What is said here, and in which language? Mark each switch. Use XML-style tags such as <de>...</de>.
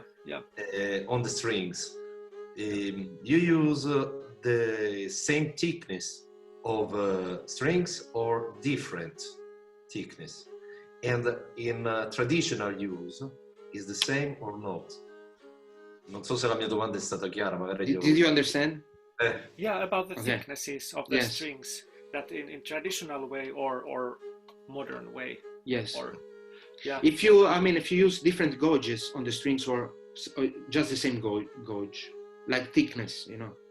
<en>Yeah. On the strings, you use the same thickness of strings or different thickness? And in traditional use, is the same or not?</en> <it>Non so se la mia domanda è stata chiara, magari</it> <en>Did you understand? Yeah, about the thicknesses of the strings, that in traditional way or modern way. Yes. Or, yeah. If you use different gauges on the strings or just the same gauge, like thickness, you know.</en>